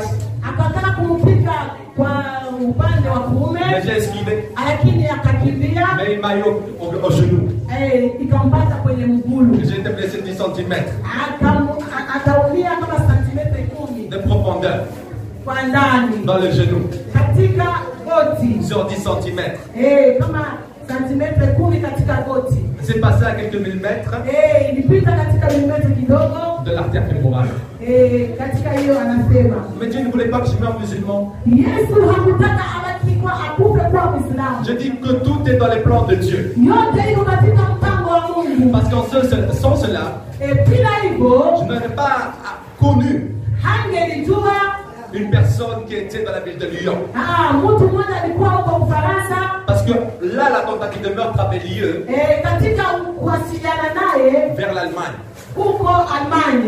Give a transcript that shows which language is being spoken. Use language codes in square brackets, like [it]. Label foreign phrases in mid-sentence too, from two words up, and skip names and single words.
[sw] Akataka kumpiga kwa upande wa kuume. [fr] Mais j'ai esquivé. [sw] Lakini akakimbia. [fr] Mais il m'a eu au genou. [sw] Ikampata kwenye mgulu. [fr] J'ai été blessé 10 cm. [sw] Akaumia kama santimetre 10 [fr] de profondeur. [sw] Kwa ndani. [fr] Dans le genou. [sw] Katika goti. [fr] Sur 10 cm. [sw] Kama santimetre 10 katika goti. [fr] C'est passé à quelques millimètres. [sw] Ilipita katika milimetre kidogo. [fr] De l'artère fémorale. [sw] Katika hiyo anasema. [fr] Mais Dieu ne voulait pas que je meure musulman. [sw] Yesu hakutaka abakikwa akufe kwa Muislamu. [fr] Je dis que tout est dans les plans de Dieu. [sw] Yote iko katika mpango wa Mungu. [fr] Parce qu'en sans cela, [sw] bila hivyo, [fr] je n'aurais pas connu une personne qui était dans la ville de Lyon. Parce que là, la tentative de meurtre avait lieu vers l'Allemagne.